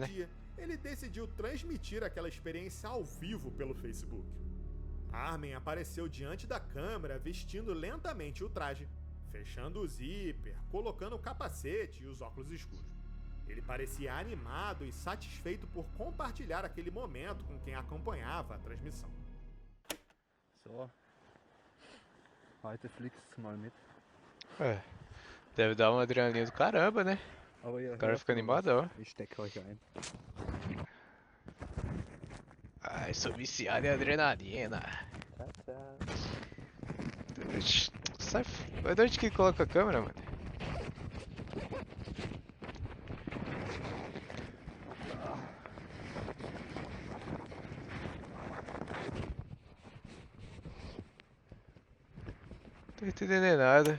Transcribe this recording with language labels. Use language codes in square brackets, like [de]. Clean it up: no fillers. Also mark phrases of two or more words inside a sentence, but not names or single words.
[pt] dia, ele decidiu transmitir aquela experiência ao vivo pelo Facebook. Armin apareceu diante da câmera vestindo lentamente o traje, fechando o zíper, colocando o capacete e os óculos escuros. Ele parecia animado e satisfeito por compartilhar aquele momento com quem acompanhava a transmissão. [de] So, heute fliegst du mal mit. [pt] É. Deve dar uma adrenalina do caramba, né? [de] Aber ihr [pt] O cara [de] hört [pt] fica [de] mal was. [pt] animadão. [de] Ich stecke euch ein. [pt] Ai, sou viciado em adrenalina. Tchau, tchau. Sai. Mas de onde que coloca a câmera, mano? Não tô entendendo nada.